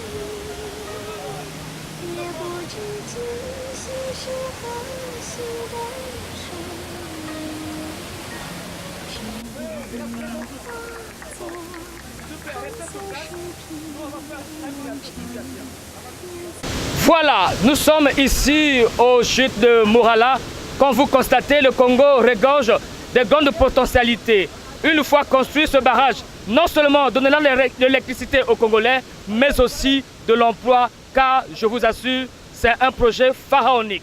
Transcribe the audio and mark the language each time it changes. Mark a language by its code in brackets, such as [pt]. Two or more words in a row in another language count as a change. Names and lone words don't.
[zh] 雨，也不知今夕是何夕的水。只愿化作寒松石片。 [fr] Voilà, nous sommes ici aux chutes de Murala. Comme vous constatez, le Congo regorge de grandes potentialités. Une fois construit ce barrage, non seulement donnera de l'électricité aux Congolais, mais aussi de l'emploi, car je vous assure, c'est un projet pharaonique.